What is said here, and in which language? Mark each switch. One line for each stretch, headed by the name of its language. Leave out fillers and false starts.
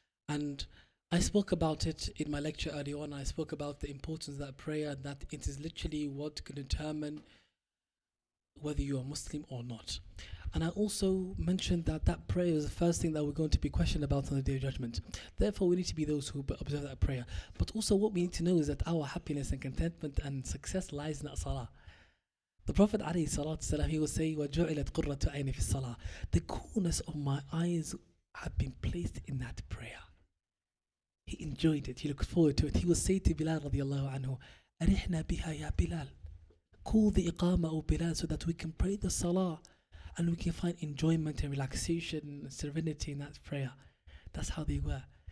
English: And I spoke about it in my lecture earlier on. I spoke about the importance of that prayer, that it is literally what can determine whether you are Muslim or not. And I also mentioned that that prayer is the first thing that we're going to be questioned about on the Day of Judgment. Therefore, we need to be those who observe that prayer. But also what we need to know is that our happiness and contentment and success lies in that salah. The Prophet ﷺ, he will say,
Arabic: وَجُعِلَتْ قُرَّةُ عَيْنِ فِي الصَّلَاةِ.
English: The coolness of my eyes have been placed in that prayer. He enjoyed it. He looked forward to it. He will say to Bilal radiallahu anhu,
Arabic: أَرِحْنَا بِهَا يَا Bilal.
English: Call the iqamah of Bilal so that we can pray the salah and we can find enjoyment and relaxation and serenity in that prayer. That's how they were.